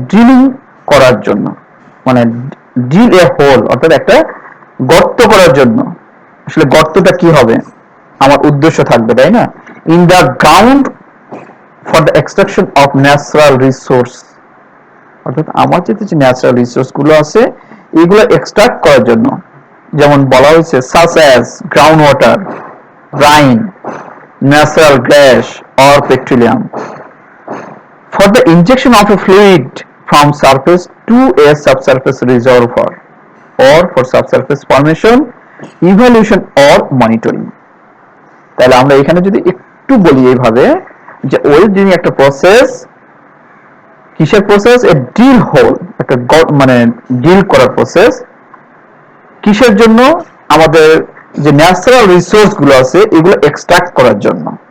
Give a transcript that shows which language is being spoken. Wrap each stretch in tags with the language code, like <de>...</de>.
<bn>Drilling করার জন্য, মানে</bn> <en>drill a hole</en> <bn>অর্থাৎ একটা গর্ত করার জন্য। আসলে গর্তটা কি হবে আমার উদ্দেশ্য থাকবে, তাই না?</bn> <en>in the ground for the extraction of natural resource,</en> <bn>অর্থাৎ আমার যে ন্যাচারাল রিসোর্স গুলো আছে এগুলো এক্সট্রাক্ট করার জন্য। যেমন বলা হয়েছে</bn> <en>such as ground water, brine, natural gas or petroleum for the injection of a fluid from surface to a subsurface reservoir or for subsurface formation, evaluation or monitoring।</en> <bn>তাহলে আমরা এখানে যদি একটু বলি এইভাবে যে ওয়েল ড্রিলিং একটা প্রসেস, কিসের প্রসেস? এ ড্রিল হোল, একটা মানে ড্রিল করার প্রসেস। কিসের জন্য? আমাদের যে ন্যাচারাল রিসোর্স গুলো আছে এগুলো এক্সট্রাক্ট করার জন্য।</bn>